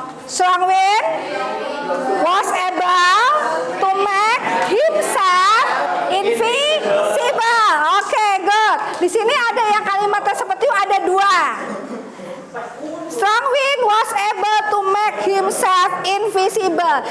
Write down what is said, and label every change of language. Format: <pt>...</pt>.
<en>Strong wind was able to make himself invisible. Oke, good.</en> <id>Di sini ada yang kalimatnya seperti itu, ada dua.</id> <en>Strong wind was able to make himself invisible.</en>